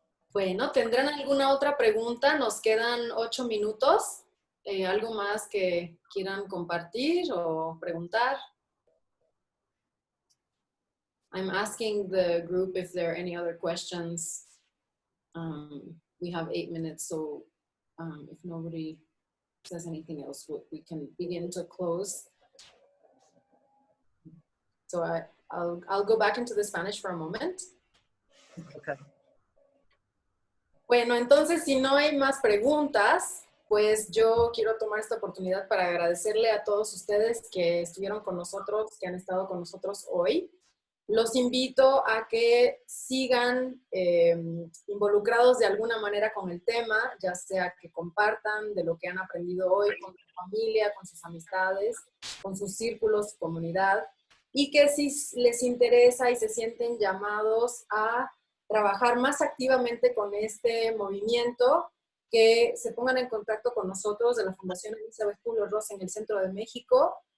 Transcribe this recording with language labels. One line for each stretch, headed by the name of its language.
Spanish: Bueno, ¿tendrán alguna otra pregunta? Nos quedan 8 minutos. ¿Algo más que quieran compartir o preguntar?
English: I'm asking the group if there are any other questions. We have 8 minutes, so if nobody says anything else, we can begin to close. So I'll go back into the Spanish for a moment. Okay.
Spanish: Bueno, entonces, si no hay más preguntas, pues yo quiero tomar esta oportunidad para agradecerle a todos ustedes que estuvieron con nosotros, que han estado con nosotros hoy. Los invito a que sigan involucrados de alguna manera con el tema, ya sea que compartan de lo que han aprendido hoy con su familia, con sus amistades, con sus círculos, su comunidad, y que si les interesa y se sienten llamados a trabajar más activamente con este movimiento, que se pongan en contacto con nosotros de la Fundación Elizabeth Kubler-Ross en el Centro de México,